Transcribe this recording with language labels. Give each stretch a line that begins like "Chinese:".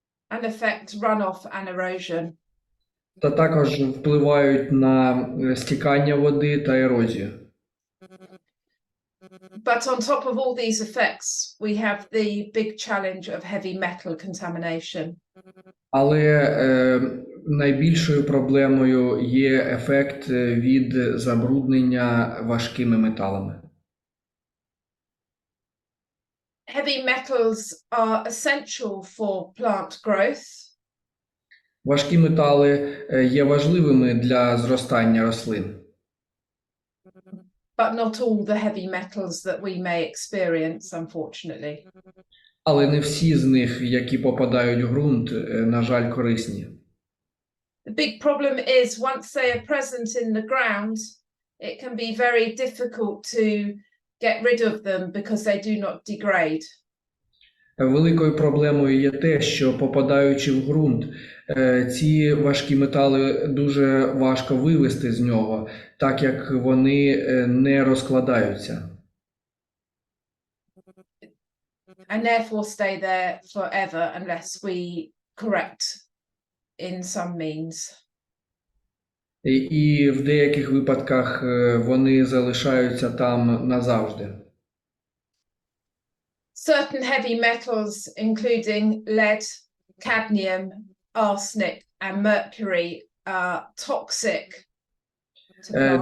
English: And affect runoff and erosion.
Ukrainian: Та також впливають на стікання води та ерозію.
English: But on top of all these effects, we have the big challenge of heavy metal contamination.
Ukrainian: Але найбільшою проблемою є ефект від забруднення важкими металами.
English: Heavy metals are essential for plant growth.
Ukrainian: Важкі метали є важливими для зростання рослин.
English: But not all the heavy metals that we may experience, unfortunately.
Ukrainian: Але не всі з них, які попадають в ґрунт, на жаль, корисні.
English: The big problem is once they are present in the ground, it can be very difficult to get rid of them because they do not degrade.
Ukrainian: Великою проблемою є те, що попадаючи в ґрунт, ці важкі метали дуже важко вивести з нього, так як вони не розкладаються.
English: And therefore stay there forever unless we correct in some means.
Ukrainian: І в деяких випадках вони залишаються там назавжди.
English: Certain heavy metals, including lead, cadmium, arsenic, and mercury, are toxic to plants.